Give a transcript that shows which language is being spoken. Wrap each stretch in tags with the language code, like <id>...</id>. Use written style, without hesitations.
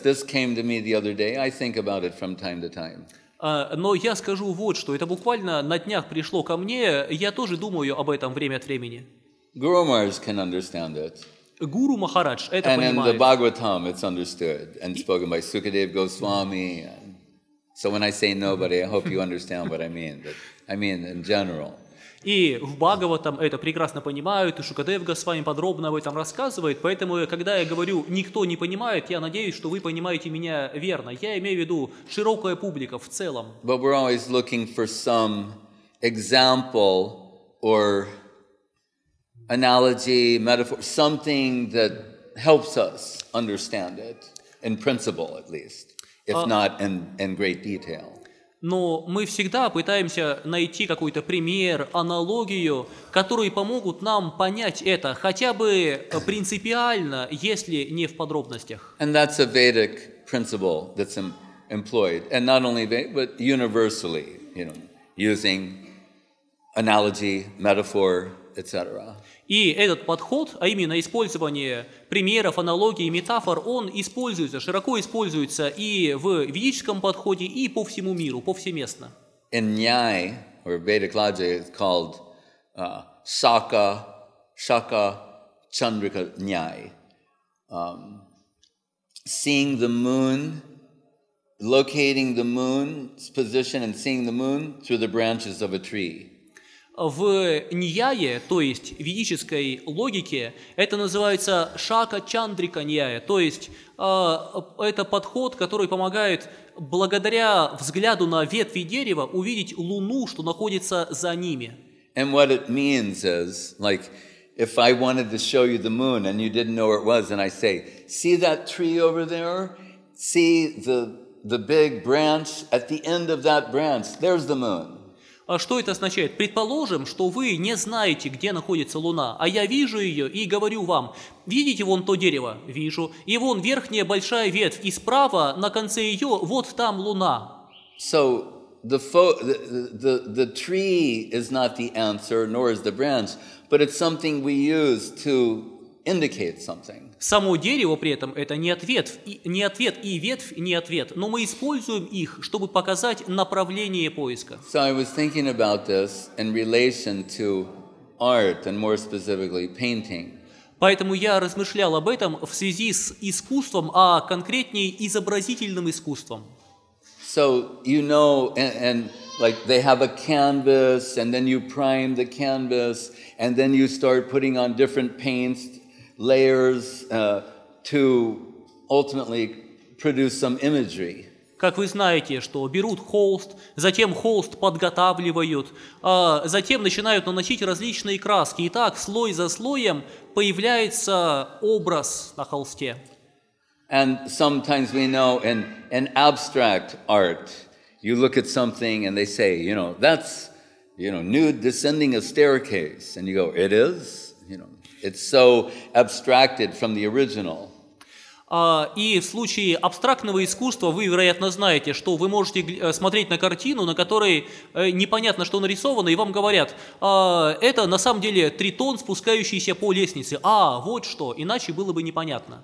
<en>This came to me the other day. I think about it from time to time.</en> <ru>Но я скажу вот что. Это буквально на днях пришло ко мне. Я тоже думаю об этом время от времени.</ru> <en>Guru Maharaj can understand it.</en> <ru>Гуру Махарадж это</ru> <en>and</en> <ru>понимает.</ru> <en>in the Bhagavatam it's understood and spoken by Sukadev Goswami. So when I say nobody, I hope you understand what I mean. But I mean in general.</en> <ru>И в Бхагаватам это прекрасно понимают, и Шукадев Госвами подробно об этом рассказывает, поэтому, когда я говорю «никто не понимает», я надеюсь, что вы понимаете меня верно. Я имею в виду широкая публика в целом.</ru> <en>But we're always looking for some example or analogy, metaphor, something that helps us understand it, in principle at least, if not in great detail.</en> <ru>Но мы всегда пытаемся найти какой-то пример, аналогию, которые помогут нам понять это, хотя бы принципиально, если не в подробностях.</ru> <en>And that's a Vedic principle that's employed, and not only Vedic, but universally, using analogy, metaphor, etc.</en> <ru>И этот подход, а именно использование примеров, аналогий и метафор, он используется, широко используется и в ведическом подходе, и по всему миру, повсеместно.</ru> <en>In Nyaya, or Vedic logic, it's called Shaka Chandrika Nyaya. Seeing the moon, locating the moon's position and seeing the moon through the branches of a tree.</en> <ru>В Ньяе, то есть в ведической логике, это называется шака чандрика ньяя, то есть это подход, который помогает благодаря взгляду на ветви дерева увидеть луну, что находится за ними.</ru> <en>And what it means is, like, if I wanted to show you the moon and you didn't know where it was, and I say, see that tree over there? See the big branch? At the end of that branch, there's the moon.</en> <ru>Что это означает? Предположим, что вы не знаете, где находится Луна, а я вижу ее и говорю вам: видите вон то дерево? Вижу. И вон верхняя большая ветвь, и справа на конце ее вот там Луна.</ru> <en>So the tree is not the answer, nor is the branch, but it's something we use to indicate something.</en> <ru>Само дерево при этом это не ответ, и ветвь не ответ, но мы используем их, чтобы показать направление поиска.</ru> <en>So I was thinking about this in relation to art, and more specifically painting.</en> <ru>Поэтому я размышлял об этом в связи с искусством, а конкретнее изобразительным искусством.</ru> <en>So and like they have a canvas, and then you prime the canvas, and then you start putting on different paints, layers, to ultimately produce some imagery.</en> <ru>Как вы знаете, что берут холст, затем холст подготавливают, затем начинают наносить различные краски. И так, слой за слоем, появляется образ на холсте.</ru> <en>And sometimes we know in abstract art, you look at something and they say, that's, nude descending a staircase. And you go, it is? It's so abstracted from the original.</en> <ru>И в случае абстрактного искусства вы, вероятно, знаете, что вы можете смотреть на картину, на которой непонятно, что нарисовано, и вам говорят: это на самом деле тритон, спускающийся по лестнице. Вот что, иначе было бы непонятно.</ru>